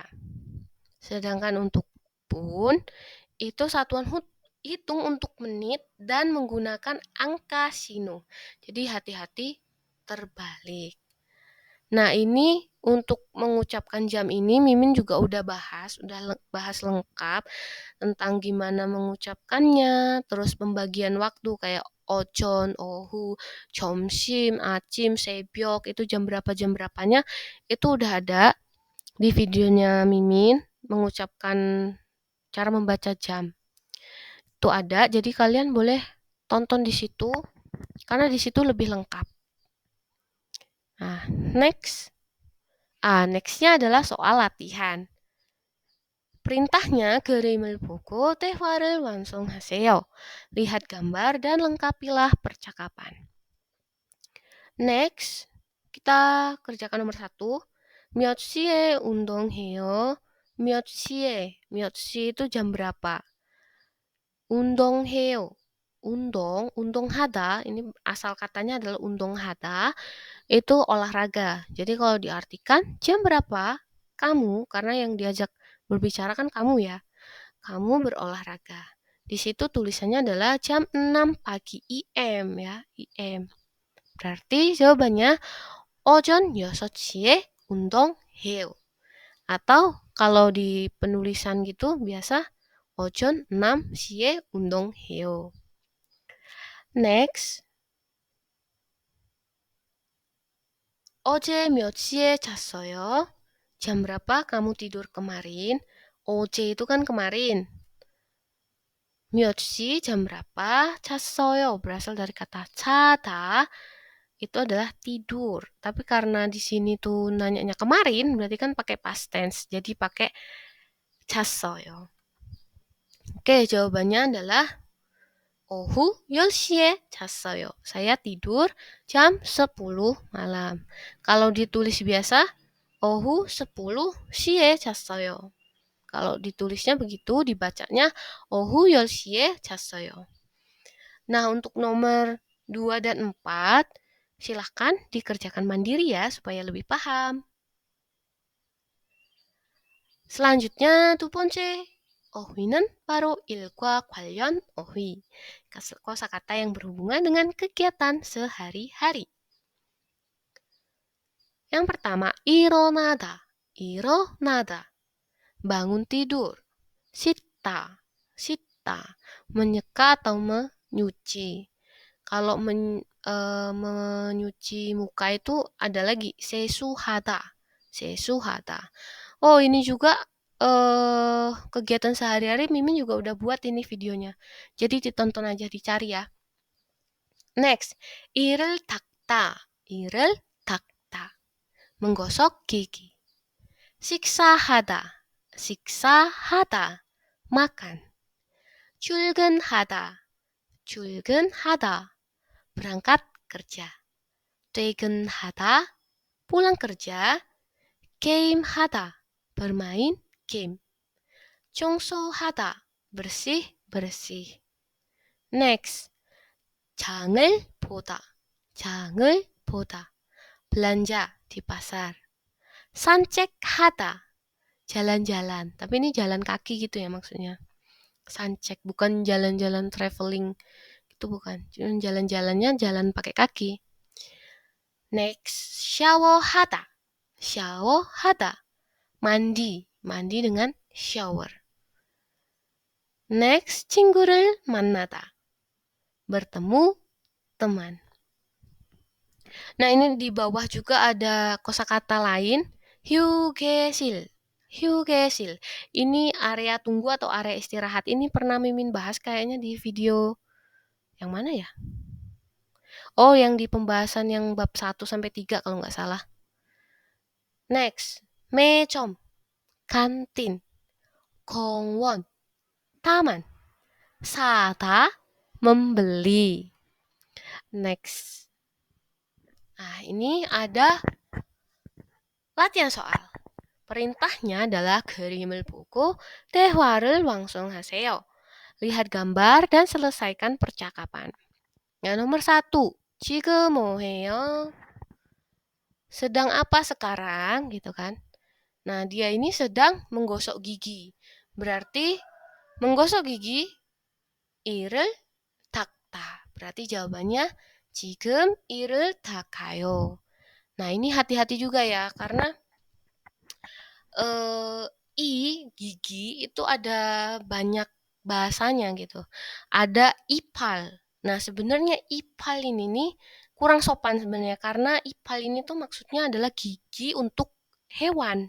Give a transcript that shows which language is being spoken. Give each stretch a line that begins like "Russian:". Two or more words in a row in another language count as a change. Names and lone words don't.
Indonesian: Sedangkan untuk pun itu satuan hitung untuk menit dan menggunakan angka sino. Jadi hati-hati terbalik. Nah, ini untuk mengucapkan jam ini Mimin juga udah bahas lengkap tentang gimana mengucapkannya, terus pembagian waktu kayak ojon,
Korean: ohu, 점심, 아침, 새벽,
Indonesian: itu jam berapanya, itu udah ada di videonya Mimin mengucapkan cara membaca jam. Itu ada, jadi kalian boleh tonton di situ karena di situ lebih lengkap. Nah, nextnya adalah soal latihan. Perintahnya
Korean: 그림을 보고 대화를 완성하세요.
Indonesian: Lihat gambar dan lengkapilah percakapan. Next, kita kerjakan nomor 1.
Korean: 몇 시에 운동해요? 몇 시
Indonesian: itu jam berapa?
Korean: 운동해요. 운동하다,
Indonesian: ini asal katanya adalah 운동하다, itu olahraga. Jadi kalau diartikan, jam berapa kamu, karena yang diajak berbicara kan kamu ya, kamu berolahraga. Di situ tulisannya adalah jam 6 pagi IM ya, IM. Berarti jawabannya
Korean: 오전 6시에 운동해요.
Indonesian: Atau kalau di penulisan gitu biasa
Korean: 오전 6시에 운동해요. Next. 어제 몇 시에 잤어요?
Indonesian: Jam berapa kamu tidur kemarin? 어제 itu kan kemarin.
Korean: 몇 시
Indonesian: jam berapa? 잤어요 berasal dari kata 자다. Itu adalah tidur. Tapi karena di sini tuh nanyanya kemarin, berarti kan pakai past tense. Jadi pakai 잤어요. Oke, jawabannya adalah
Korean: 오후 10시에 잤어요.
Indonesian: Saya tidur jam 10 malam. Kalau ditulis biasa,
Korean: 오후 10시에 잤어요.
Indonesian: Kalau ditulisnya begitu, dibacanya
Korean: 오후 10시에 잤어요.
Indonesian: Nah, untuk nomor 2 dan 4, silahkan dikerjakan mandiri ya, supaya lebih paham. Selanjutnya,
Korean: 두 번째 어휘는 바로 일과 관련 어휘.
Indonesian: Kosakata yang berhubungan dengan kegiatan sehari-hari. Yang pertama, 일어나다. 일어나다. Bangun tidur. 씻다. menyeka atau menyuci. Kalau menyuci muka itu ada lagi sesuhata. Sesuhata. Oh, ini juga kegiatan sehari-hari Mimin juga udah buat ini videonya. Jadi ditonton aja, dicari ya. Next,
Korean: 이를 닦다. 이를 닦다.
Indonesian: menggosok gigi.
Korean: 식사하다. 식사하다.
Indonesian: makan. 출근하다. 출근하다. berangkat kerja. 퇴근하다. pulang kerja. 게임하다. bermain game. 청소하다. bersih-bersih. Next,
Korean: 장을 보다. 장을 보다.
Indonesian: belanja di pasar. 산책하다. jalan-jalan. Tapi ini jalan kaki gitu ya maksudnya. 산책, bukan jalan-jalan traveling. Itu bukan. Cuma jalan-jalannya jalan pakai kaki.
Korean: Next, 샤워하다. 샤워하다.
Indonesian: mandi. mandi dengan shower. Next,
Korean: 친구를 만나다.
Indonesian: bertemu teman. Nah, ini di bawah juga ada kosakata lain, 휴게실. 휴게실. Ini area tunggu atau area istirahat. Ini pernah Mimin bahas kayaknya di video yang mana ya? Oh, yang di pembahasan yang bab 1 sampai 3 kalau nggak salah. Next, 매점, kantin, 공원, taman, 사다, membeli. Next. Nah, ini ada latihan soal. Perintahnya adalah
Korean: 그림을 보고 대화를 완성하세요.
Indonesian: Lihat gambar dan selesaikan percakapan. Yang nomor 1,
Korean: 지금 뭐해요?
Indonesian: Sedang apa sekarang, gitu kan? Nah, dia ini sedang menggosok gigi. Berarti menggosok gigi
Korean: 이를 닦다.
Indonesian: Berarti jawabannya
Korean: 지금 이를 닦아요.
Indonesian: Nah, ini hati-hati juga ya, karena gigi itu ada banyak bahasanya gitu. Ada ipal. Nah, sebenarnya ipal ini nih kurang sopan sebenarnya karena ipal ini tuh maksudnya adalah gigi untuk hewan.